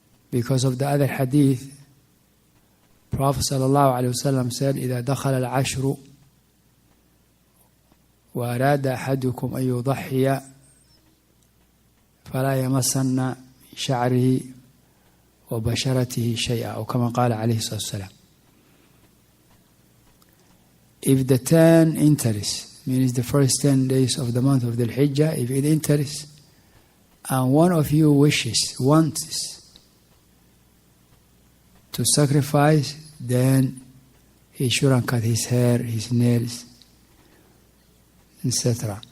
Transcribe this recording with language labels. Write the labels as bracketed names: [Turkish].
[English] Because of the other hadith, Prophet sallallahu alaihi wasallam said, [Arabic] إذا دخل العشر وأراد أحدكم أن يضحي فلا يمسن شعره وبشرته شيئا أو كما قال عليه الصلاة والسلام. [English] If the 10 enters, means the first 10 days of the month of the Hijjah, if it enters and one of you wants to sacrifice, then he shouldn't cut his hair, his nails, etc.